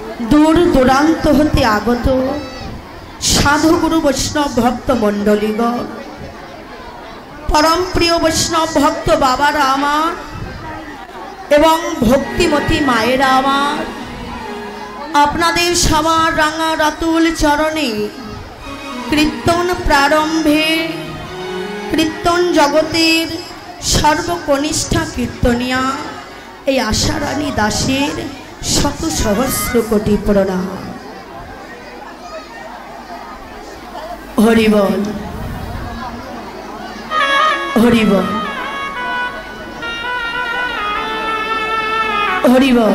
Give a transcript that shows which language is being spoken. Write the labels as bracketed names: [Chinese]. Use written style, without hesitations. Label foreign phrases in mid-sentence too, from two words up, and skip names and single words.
[Bangla] দূর দূরান্ত হতে আগত সাধু গুরু বৈষ্ণব ভক্ত মণ্ডলীগণ পরম প্রিয় বৈষ্ণব ভক্ত বাবারা আমার এবং ভক্তিমতী মায়েরা আমার আপনাদের সবার রাঙা রাতুল চরণে কীর্তন প্রারম্ভে কীর্তন জগতের সর্বকনিষ্ঠা কীর্তনিয়া এই আশারানী দাসের শত সহস্র কোটি প্রণাম। হরি বল হরি বল হরি বল।